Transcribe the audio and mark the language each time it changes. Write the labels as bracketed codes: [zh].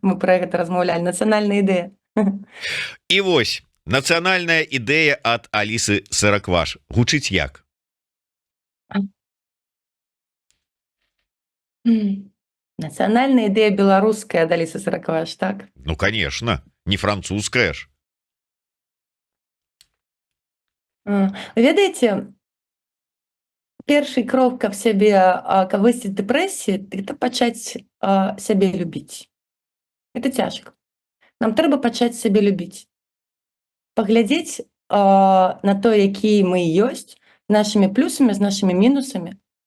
[be] Мы пра гэта размаўлялі. Нацыянальная ідэя. І вось, нацыянальная ідэя ад Алісы Саракваш. Гучыць як? Нацыянальная ідэя беларуская ад Алісы Саракваш, так? [ru] Ну, конечно, не французская ж. [be] Ведаеце, першы крок каб сябе, каб выйсці з дэпрэсіі, гэта пачаць сябе любіць. Это цяжка. Нам трэба пачаць сябе любіць. Паглядзець на то, якія мы ёсць, з нашымі плюсамі, з нашымі мінусамі.